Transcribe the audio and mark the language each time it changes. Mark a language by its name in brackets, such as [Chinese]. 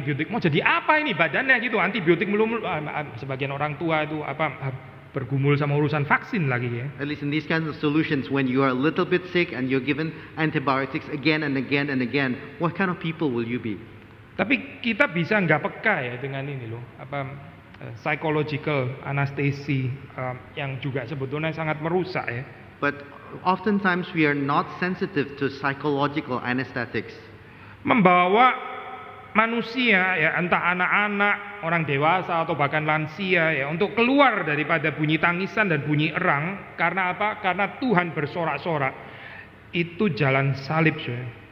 [Indonesian] Mau jadi apa ini badannya gitu? Antibiotik melulu. Sebagian orang tua itu bergumul sama urusan vaksin lagi ya. [English] At least in these kinds of solutions, when you are a little bit sick and you're given antibiotics again and again and again, what kind of people will you be? [Indonesian] Tapi kita bisa nggak peka ya dengan ini loh, psychological anestesi yang juga sebetulnya sangat merusak ya. [English] But oftentimes we are not sensitive to psychological anesthetics. [Indonesian] Membawa manusia ya, entah anak-anak, orang dewasa atau bahkan lansia ya, untuk keluar daripada bunyi tangisan dan bunyi erang. Karena apa? Karena Tuhan bersorak-sorak. Itu jalan salib ya.